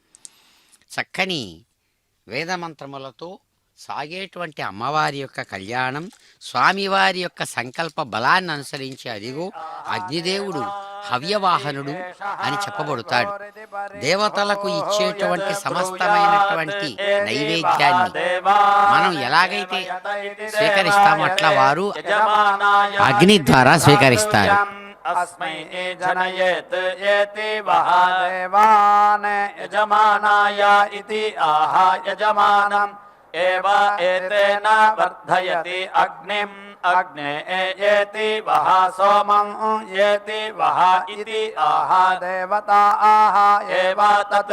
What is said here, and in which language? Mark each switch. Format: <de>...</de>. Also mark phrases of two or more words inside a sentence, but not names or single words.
<te>చక్కని వేదమంత్రములతో సాగేటువంటి అమ్మవారి యొక్క కళ్యాణం స్వామివారి యొక్క సంకల్ప బలాన్ని అనుసరించి అదిగో అగ్నిదేవుడు హవ్యవాహనుడు అని చెప్పబడుతాడు. దేవతలకు ఇచ్చేటువంటి సమస్తమైనటువంటి నైవేద్యాన్ని మనం ఎలాగైతే స్వీకరిస్తామో అట్లా వారు అగ్ని ద్వారా స్వీకరిస్తారు.</te> <sa>अस्मै जनयेत् येति वः देवान् यजमानाय इति आह यजमानम् एव एतेन वर्धयति अग्निम् अग्ने येति वः सोमं येति वः इति आह देवता आह एव तत्</sa>